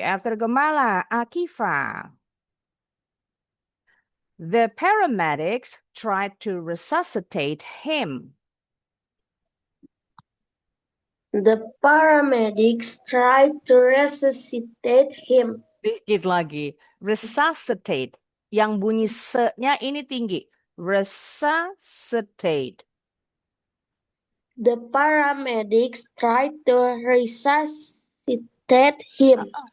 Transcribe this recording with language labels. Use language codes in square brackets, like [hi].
[en] After Gemala, Akifa. The paramedics tried to resuscitate him. The paramedics tried to resuscitate him. [id] Dikit lagi. Resuscitate. Yang bunyi se-nya ini tinggi. [en] Resuscitate. The paramedics tried to resuscitate him.